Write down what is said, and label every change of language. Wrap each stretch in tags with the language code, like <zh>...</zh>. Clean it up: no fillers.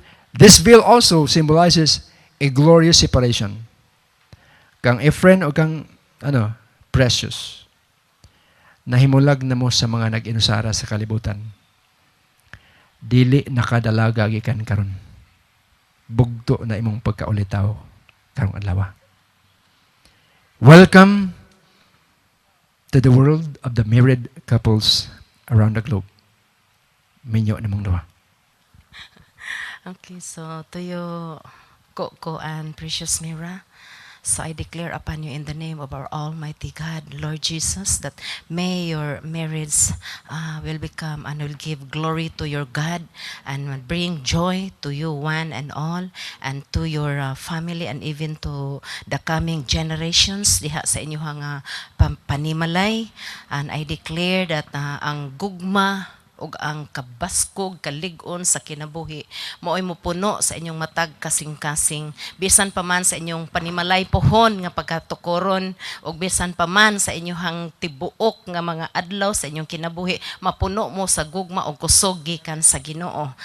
<en>This veil also symbolizes a glorious separation.</en> <ceb>Kang Efren o kang Precious. Nahimulag na mo sa mga nag-inusara sa kalibutan. Dili nakadalaga gikan karon. Bugto na imong pagkaulitaw karong adlaw.</ceb> <en>Welcome to the world of the married couples around the globe.</en> <ceb>Minyo namong duha.</ceb> <en>Okay, so to you, Coco and Precious Mira, so I declare upon you in the name of our Almighty God, Lord Jesus, that may your marriage will become and will give glory to your God and will bring joy to you one and all and to your family and even to the coming generations</en> <ceb>diha sa inyong panimalay.</ceb> <en>And I declare that</en> <ceb>ang gugma ug ang kabaskog kalig-on sa kinabuhi mao'y mopuno sa inyong matag kasing-kasing bisan pa man sa inyong panimalay pohon nga pagkatukoron ug bisan pa man sa inyong tibuok nga mga adlaw sa inyong kinabuhi mapuno mo sa gugma ug kusog gikan sa Ginoo.</ceb>